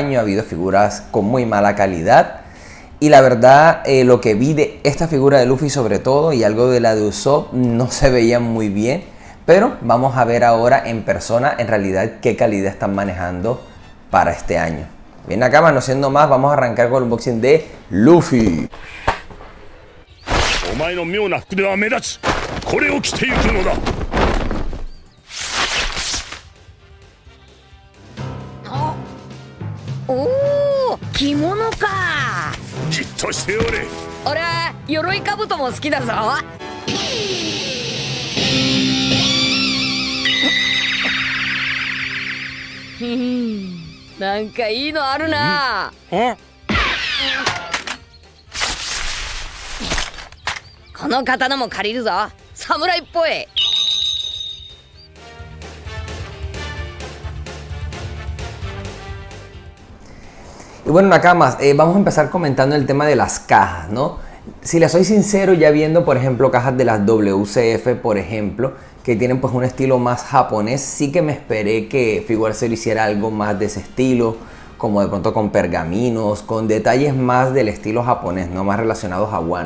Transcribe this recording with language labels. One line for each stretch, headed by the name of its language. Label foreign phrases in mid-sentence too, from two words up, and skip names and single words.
Spanish: Ha habido figuras con muy mala calidad. Y la verdad lo que vi de esta figura de Luffy sobre todo y algo de la de Usopp no se veían muy bien. Pero vamos a ver ahora en persona en realidad qué calidad están manejando para este año. Bien Nakama, no siendo más, vamos a arrancar con el unboxing de Luffy. ¡Oh!
Japanese: 着物か！俺! 鎧兜も好きだぞ! なんかいいのあるな。この刀も借りるぞ。侍っぽい。
Spanish: Y bueno Nakamas, vamos a empezar comentando el tema de las cajas, ¿no? Si les soy sincero, ya viendo por ejemplo cajas de las WCF por ejemplo, que tienen pues un estilo más japonés, sí que me esperé que Figuart Zero hiciera algo más de ese estilo, como de pronto con pergaminos, con detalles más del estilo japonés, no más relacionados a Wano.